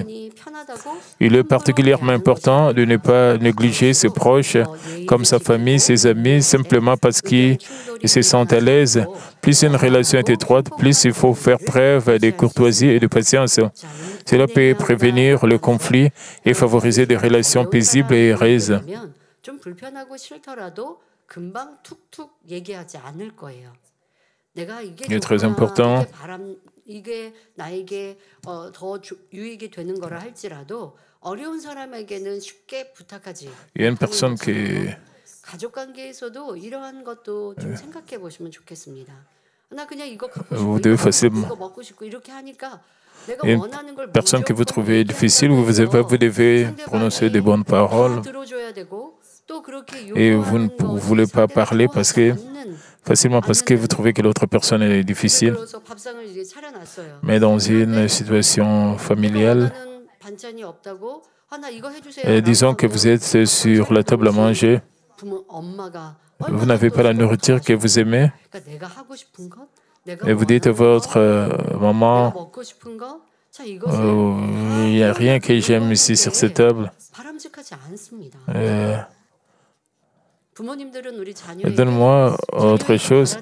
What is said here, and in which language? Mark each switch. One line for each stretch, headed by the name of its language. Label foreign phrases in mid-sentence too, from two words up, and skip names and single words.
French: Il est particulièrement important de ne pas négliger ses proches, comme sa famille, ses amis, simplement parce qu'ils ils se sentent à l'aise. Plus une relation est étroite, plus il faut faire preuve de courtoisie et de patience. Cela peut prévenir le conflit et favoriser des relations paisibles et heureuses.
Korean: 좀 불편하고 싫더라도 금방 툭툭 얘기하지 않을 거예요. 내가 이게
French: Il est très
Korean: 좋구나,
French: important.
Korean: 이게 나에게 더 유익이 되는 거라 할지라도 어려운 사람에게는 쉽게 부탁하지.
French: Il y a une personne qui
Korean: 가족 관계에서도 이러한 것도 좀 생각해 보시면 좋겠습니다. 나 그냥 이거 갖고
French: vous
Korean: 싶고
French: devez facilement.
Korean: 이거 먹고 싶고 이렇게 하니까 내가
French: Une
Korean: 원하는 걸
French: personne que vous
Korean: 무조건
French: trouvez difficile, vous devez prononcer de bonnes paroles
Korean: 들어줘야 되고 또 그렇게
French: et vous ne voulez pas parler facilement parce que vous trouvez que l'autre personne est difficile.
Korean: 그래서 밥상을 이제 차려놨어요.
French: Mais dans une situation familiale,
Korean: 반찬이 없다고 나 이거 해주세요.
French: disons que vous êtes sur la table à manger, vous n'avez pas la nourriture que vous aimez, et vous dites à votre maman, il n'y a rien que j'aime ici sur cette table. Donne-moi autre chose.